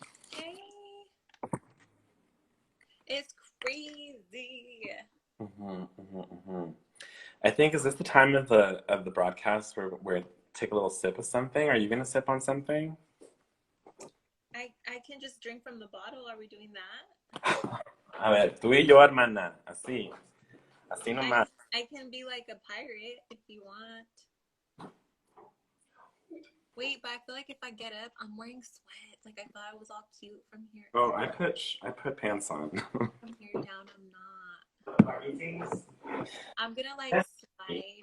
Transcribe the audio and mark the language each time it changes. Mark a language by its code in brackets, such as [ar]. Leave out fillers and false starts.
[en] Hey, it's crazy. Hmm. Hmm. Hmm. I think is this the time of the broadcast where take a little sip of something? Are you gonna sip on something? I can just drink from the bottle. Are we doing that? [es] A ver, tú y yo, hermana, así, así [en] I [es] nomás. [en] can I can be like a pirate if you want. Wait, but I feel like if I get up, I'm wearing sweats. Like I thought I was all cute from here. Oh, I put pants on. From here down, I'm not. Are you things? I'm gonna like slide.